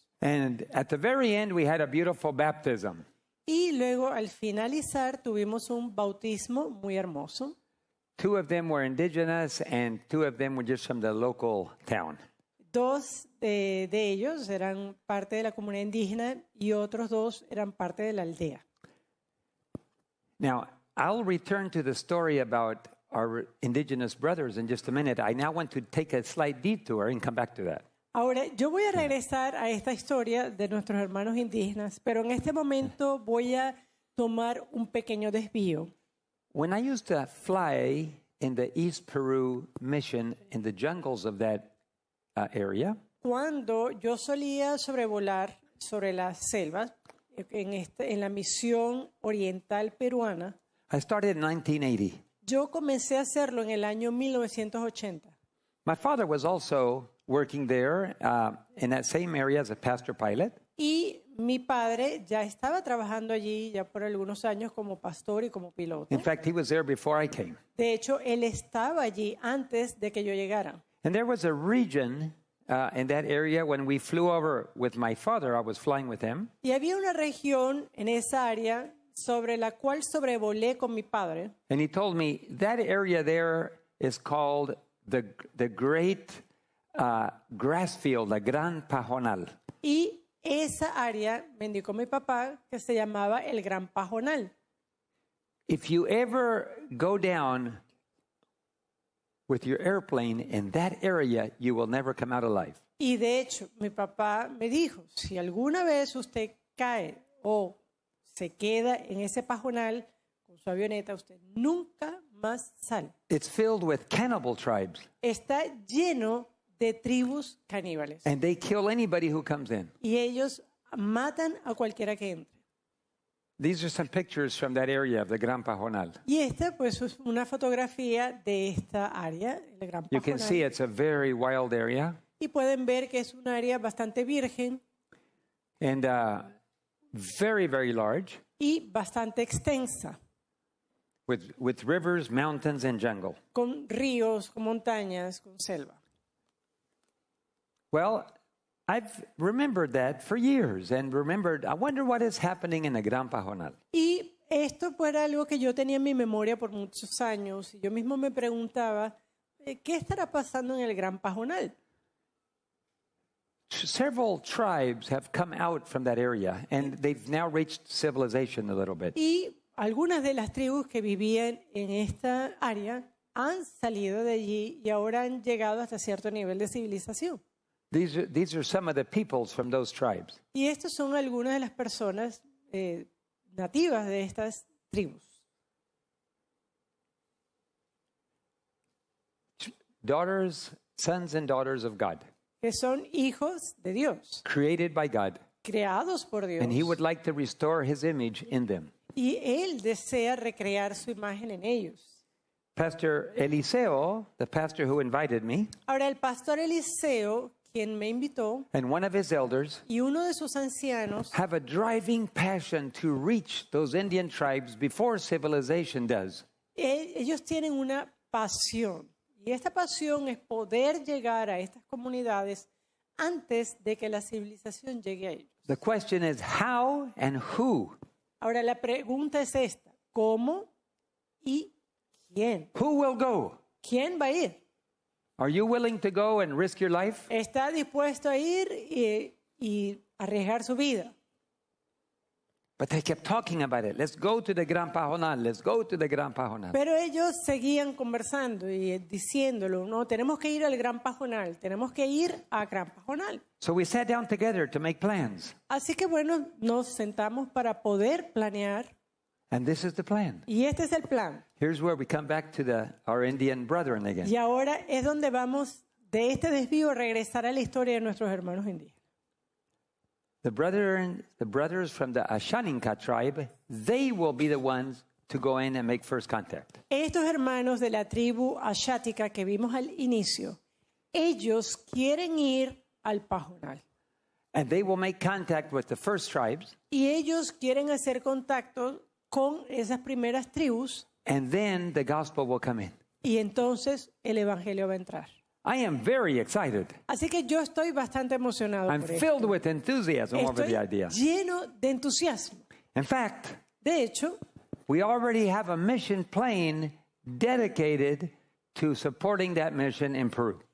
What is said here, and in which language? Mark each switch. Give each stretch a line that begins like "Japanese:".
English: And at the very end, we had a beautiful baptism.
Spanish: Y luego al finalizar tuvimos un bautismo muy hermoso.
English: 2 of them were indigenous, and 2 of them were just from the local town.
Spanish: 2 de ellos eran parte de la comunidad indígena y otros 2 eran parte de la aldea.
English: Now, I'll return to the story about our indigenous brothers in just a minute. I now want to take a slight detour and come back to that.
Spanish: Ahora, yo voy a regresar a esta historia de nuestros hermanos indígenas, pero en este momento voy a tomar un pequeño desvío.
English: When I used to fly in the East Peru mission in the jungles of that area,
Spanish: Cuando yo solía sobrevolar sobre las selvas en la misión oriental peruana,
English: I started in 1980.
Spanish: yo comencé a hacerlo en el año 1980.
English: My father was also working there in that same area as a pastor pilot.
Spanish: Y mi padre ya estaba trabajando allí ya por algunos años como pastor y como piloto.
English: In fact, he was there before I came.
Spanish: De hecho, él estaba allí antes de que yo llegara.
English: And there was a region in that area when we flew over with my father. I was flying with him.
Spanish: Y había una región en esa área sobre la cual sobrevolé con mi padre.
English: And he told me that area there is called the Great Grass Field, la Gran Pajonal.
Spanish: Y esa área, me indicó mi papá, que se llamaba el Gran Pajonal.
English: If you ever go down with your airplane in that area, you will never come out alive.
Spanish: Y de hecho, mi papá me dijo, si alguna vez usted cae o se queda en ese pajonal con su avioneta, usted nunca más sale.
English: It's filled with cannibal tribes,
Spanish: Está lleno de tribus caníbales.
English: and they kill anybody who comes in.
Spanish: Y ellos matan a cualquiera que entre.
English: These are some pictures from that area of the Gran Pajonal.
Spanish: Y esta pues es una fotografía de esta área, el Gran
English: You can see
Spanish: Pajonal.
English: it's a very wild area,
Spanish: Y pueden ver que es un área bastante virgen
English: and very, very large,
Spanish: y bastante extensa,
English: with rivers, mountains, and jungle.
Spanish: con ríos, con montañas, con selva.
English: Well, I've remembered that for years and remembered, I wonder what is happening in the Gran Pajonal.
Spanish: Y esto pues era algo que yo tenía en mi memoria por muchos años. Y yo mismo me preguntaba, ¿qué estará pasando en el Gran Pajonal?
English: Several tribes have come out from that area, and they've now reached civilization a little bit.
Spanish: Y algunas de las tribus que vivían en esta área han salido de allí y ahora han llegado hasta cierto nivel de civilización.
English: These are some of the peoples from those tribes.
Spanish: Y estas son algunas de las personas nativas de estas tribus.
English: Daughters, sons and daughters of God,
Spanish: Que son hijos de Dios,
English: created by God,
Spanish: creados por Dios.
English: and He would like to restore His image in them.
Spanish: Y Él desea recrear su imagen en ellos.
English: Pastor Eliseo, the pastor who invited me,
Spanish: Ahora, el pastor Eliseo, quien me invitó,
English: and one of his elders
Spanish: y uno de sus ancianos
English: have a driving passion to reach those Indian tribes before civilization does.
Spanish: ellos tienen una pasión. Y esta pasión es poder llegar a estas comunidades antes de que la civilización llegue a ellos.
English: The question is how and who?
Spanish: Ahora la pregunta es esta: ¿cómo y quién?
English: Who will go?
Spanish: ¿Quién va a ir?
English: Are you willing to go and risk your life?
Spanish: ¿Está dispuesto a ir y arriesgar su vida?
English: But they kept talking about it. Let's go to the Gran Pajonal. Let's go to the Gran Pajonal.
Spanish: Pero ellos seguían conversando y diciéndolo: no, tenemos que ir al Gran Pajonal, tenemos que ir a Gran Pajonal.
English: So we sat down together to make plans.
Spanish: Así que bueno, nos sentamos para poder planear,
English: And this is the plan.
Spanish: y este es el plan.
English: Here's where we come back to our Indian brethren again.
Spanish: Y ahora es donde vamos de este desvío a regresar a la historia de nuestros hermanos indígenas.
English: The brothers from the Ashaninka tribe, they will be the ones to go in and make first contact.
Spanish: Estos hermanos de la tribu ashática que vimos al inicio, ellos quieren ir al Pajonal.
English: And they will make contact with the first tribes,
Spanish: Y ellos quieren hacer contacto con esas primeras tribus,
English: and then the gospel will come in.
Spanish: y entonces el evangelio va a entrar.
English: I am very excited.
Spanish: Así que yo estoy bastante emocionado
English: I'm
Spanish: por esto.
English: filled with enthusiasm over
Spanish: Estoy
English: the idea.
Spanish: lleno de entusiasmo.
English: In fact,
Spanish: De hecho,
English: we already have a mission plane dedicated to supporting that mission in Peru.